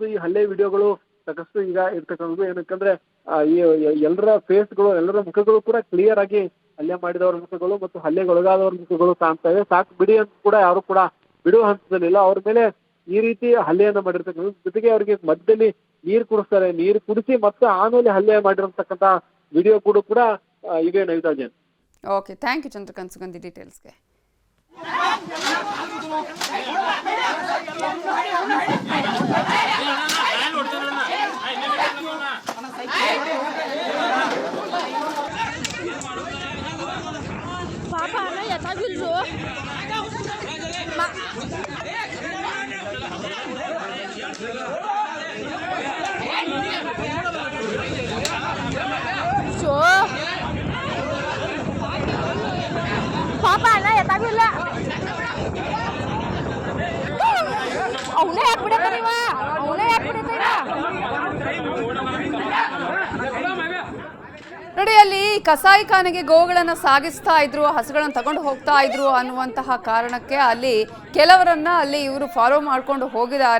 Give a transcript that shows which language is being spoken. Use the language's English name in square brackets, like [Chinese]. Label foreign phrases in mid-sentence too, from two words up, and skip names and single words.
[Kannada] ಈ ಹಲ್ಲೆ ವಿಡಿಯೋಗಳು ಸಾಕಷ್ಟು ಈಗ ಇರ್ತಕ್ಕಂಥದ್ದು. ಏನಕ್ಕಂದ್ರೆ ಈ ಎಲ್ಲರ ಫೇಸ್ಗಳು, ಎಲ್ಲರ ಮುಖಗಳು ಕೂಡ ಕ್ಲಿಯರ್ ಆಗಿ ಹಲ್ಲೆ ಮಾಡಿದವರ ಮುಖಗಳು ಮತ್ತು ಹಲ್ಲೆಗೊಳಗಾದವರ ಮುಖಗಳು ಕಾಣ್ತಾ ಇದೆ. ಸಾಕು ಬಿಡಿ ಅಂತ ಕೂಡ ಯಾರು ಕೂಡ ಬಿಡುವ ಹಂತದಲ್ಲಿಲ್ಲ. ಅವ್ರ ಮೇಲೆ ಈ ರೀತಿ ಹಲ್ಲೆಯನ್ನ ಮಾಡಿರ್ತಕ್ಕಂಥದ್ದು. ಜೊತೆಗೆ ಅವರಿಗೆ ಮಧ್ಯದಲ್ಲಿ ನೀರು ಕುಡಿಸ್ತಾರೆ, ನೀರು ಕುಡಿಸಿ ಮತ್ತೆ ಆಮೇಲೆ ಹಲ್ಲೆ ಮಾಡಿರ್ತಕ್ಕಂಥ ವಿಡಿಯೋ ಕೂಡ ಇವೆ ನವಿತಾ ಜೈನ್. [English] okay, thank you [Kannada] ಚಂದ್ರಕಾಂತ್ ಸುಗಂಧಿ ಡೀಟೇಲ್ಸ್ಗೆ. Papa, na yata gullo. Papa, na yata gullo. ಅವನೇ ಹಾಕ್ಬಿಡತ್ತಾನಿವ, ಅವನೇ ಹಾಕ್ಬಿಡತ್ತಾನ. ನೋಡಿ, ಅಲ್ಲಿ ಕಸಾಯಿಖಾನೆಗೆ ಗೋವುಗಳನ್ನು ಸಾಗಿಸ್ತಾ ಇದ್ರು, ಹಸುಗಳನ್ನು ತಗೊಂಡು ಹೋಗ್ತಾ ಇದ್ರು ಅನ್ನುವಂತಹ ಕಾರಣಕ್ಕೆ ಅಲ್ಲಿ ಕೆಲವರನ್ನ ಅಲ್ಲಿ ಇವರು ಫಾಲೋ ಮಾಡ್ಕೊಂಡು ಹೋಗಿದ್ದಾರೆ.